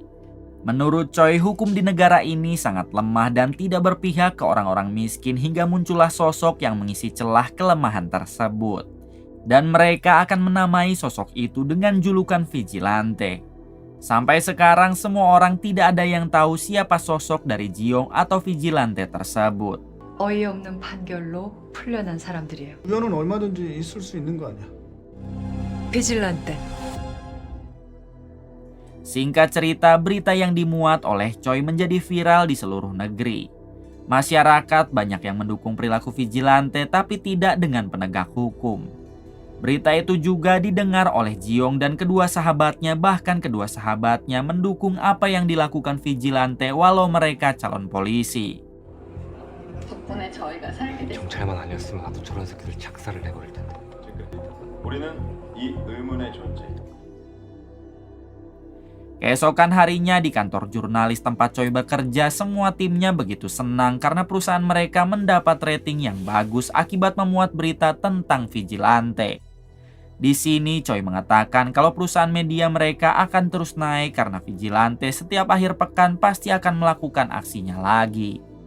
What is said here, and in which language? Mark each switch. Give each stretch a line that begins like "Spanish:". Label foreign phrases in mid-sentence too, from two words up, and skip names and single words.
Indonesian: Menurut Choi, hukum di negara ini sangat lemah dan tidak berpihak ke orang-orang miskin hingga muncullah sosok yang mengisi celah kelemahan tersebut. Dan mereka akan menamai sosok itu dengan julukan vigilante. Sampai sekarang semua orang tidak ada yang tahu siapa sosok dari Ji-yong atau vigilante tersebut.
Korean: 어이없는 판결로 풀려난 사람들이에요. 우연은 얼마든지 있을 수 있는 거 아니야. 비질란테.
Indonesian: Singkat cerita, berita yang dimuat oleh Choi menjadi viral di seluruh negeri. Masyarakat banyak yang mendukung perilaku vigilante tapi tidak dengan penegak hukum. Berita itu juga didengar oleh Ji-yong dan kedua sahabatnya, bahkan kedua sahabatnya mendukung apa yang dilakukan vigilante walau mereka calon polisi.
Korean: 덕분에 저희가 살게 됐어요. 경찰만 아니었으면 나도 저런 새끼들 작살을 내버릴 텐데. 우리는 이 의문의 존재.
Indonesian: Keesokan harinya di kantor jurnalis tempat Choi bekerja, semua timnya begitu senang karena perusahaan mereka mendapat rating yang bagus akibat memuat berita tentang vigilante. Di sini Choi mengatakan kalau perusahaan media mereka akan terus naik karena vigilante setiap akhir pekan pasti akan melakukan aksinya lagi.